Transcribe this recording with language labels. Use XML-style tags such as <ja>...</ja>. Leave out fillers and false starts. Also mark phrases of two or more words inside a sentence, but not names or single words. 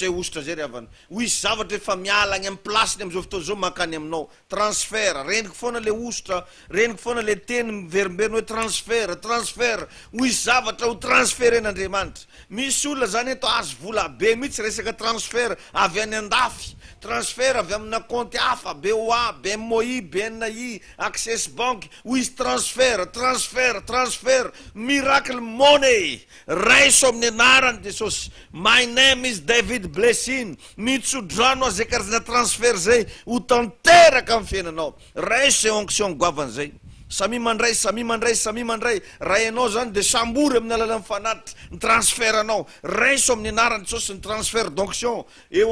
<mg>zay ositra zay ry havana ho isy zavatra efa miala agny amin'ny plasiny am'izao fotoana zao makany aminao transfert reniko foana le ositra reniko foana le teny miverimberina hoe transfert ho isy zavatra ho transferen'Andriamanitra misy olona zany eto azo vola be mihitsy resaka transfert avy any andafy transfert avy amina compte hafa BOA BMOI BNI Access Bank ho isy transfert</mg> <en>miracle money</en> <mg>raiso amin'ny anaran'i Jesosy</mg> <en>my name is David Blessing</en> <mg>mitsodrano zay karazana transfert zay ho tanteraka amin'ny fiainanao raiso zay onction goavany zay samy mandray raha ianao zany de sambory amin'ny alalan'ny fanatitra ny transfert anao raiso amin'ny anaran'i Jesosy ny</mg> <fr>transfert d'onction</fr> <mg>eo</mg>